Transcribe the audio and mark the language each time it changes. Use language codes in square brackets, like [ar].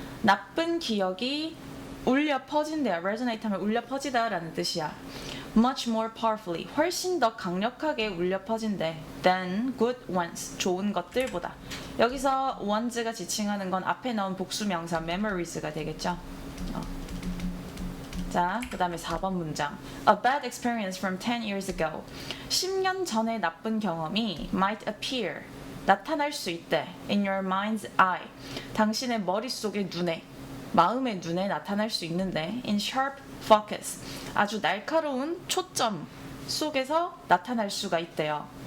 [ko] 나쁜 기억이 울려 퍼진대요. resonate 하면 울려 퍼지다라는 뜻이야. [en] much more powerfully, [ko] 훨씬 더 강력하게 울려 퍼진대. [en] than good ones, [ko] 좋은 것들보다. 여기서 ones가 지칭하는 건 앞에 나온 복수 명사 memories가 되겠죠. 자, 그 다음에 4번 문장. [en] A bad experience from 10 years ago. [ko] 10년 전의 나쁜 경험이 [en] might appear, [ko] 나타날 수 있대. [en] in your mind's eye, [ko] 당신의 머릿속의 눈에, 마음의 눈에 나타날 수 있는데 [en] in sharp focus, [ko] 아주 날카로운 초점 속에서 나타날 수가 있대요.